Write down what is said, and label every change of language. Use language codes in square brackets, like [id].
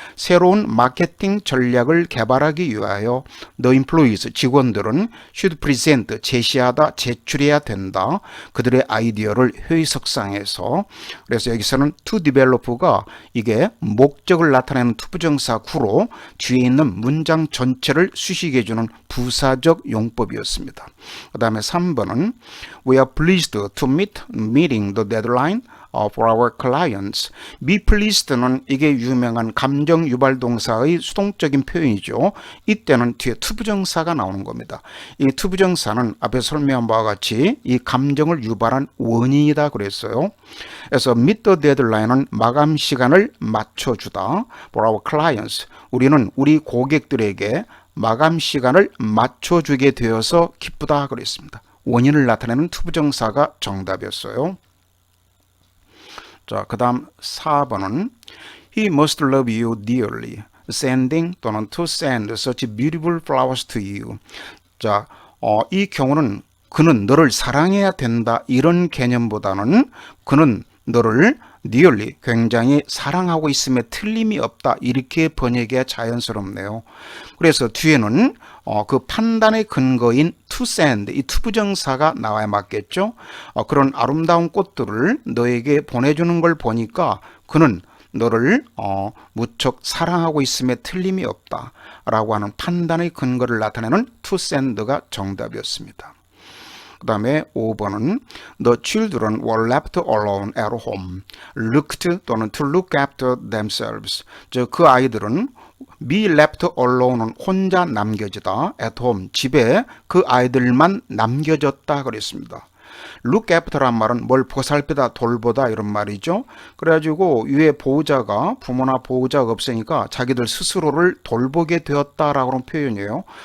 [ko] 새로운 마케팅 전략을 개발하기 위하여 [en] the employees, [ko] 직원들은 [en] should present, [ko] 제시하다, 제출해야 된다. 그들의 아이디어를 회의석상에서. 그래서 여기서는 [en] to develop [ko] 가 이게 목적을 나타내는 투부정사 구로 뒤에 있는 문장 전체를 수식해주는 부사적 용법이었습니다. 그 다음에 3번은 [en] We are pleased to meeting the deadline for our clients. Be pleased [ko] 는 이게 유명한 감정 유발 동사의 수동적인 표현이죠. 이때는 뒤에 투부정사가 나오는 겁니다. 이 투부정사는 앞에 설명한 바와 같이 이 감정을 유발한 원인이다 그랬어요. 그래서 [en] meet the deadline [ko] 은 마감 시간을 맞춰주다. [en] For our clients, [ko] 우리는 우리 고객들에게 마감 시간을 맞춰주게 되어서 기쁘다 그랬습니다. 원인을 나타내는 투부정사가 정답이었어요. 자, 그 다음 4번은 [en] He must love you dearly. Sending [ko] 또는 [en] to send such beautiful flowers to you. [ko] 자, 이 경우는 그는 너를 사랑해야 된다 이런 개념보다는 그는 너를 dearly, 굉장히 사랑하고 있음에 틀림이 없다 이렇게 번역해야 자연스럽네요. 그래서 뒤에는 그 판단의 근거인 [en] to send, [ko] 이 투부정사가 나와야 맞겠죠. 그런 아름다운 꽃들을 너에게 보내주는 걸 보니까 그는 너를 무척 사랑하고 있음에 틀림이 없다 라고 하는 판단의 근거를 나타내는 [en] to send [ko] 가 정답이었습니다. 그 다음에 5번은 [en] The children were left alone at home. Looked [ko] 또는 [en] to look after themselves. [ko] 그 아이들은 [en] be left alone [ko] 은 혼자 남겨지다. [en] at home, [ko] 집에 그 아이들만 남겨졌다 그랬습니다. [en] look after [ko] 란 말은 뭘 보살피다, 돌보다 이런 말이죠. 그래가지고 위에 보호자가 부모나 보호자가 없으니까 자기들 스스로를 돌보게 되었다라고 하는 표현이에요.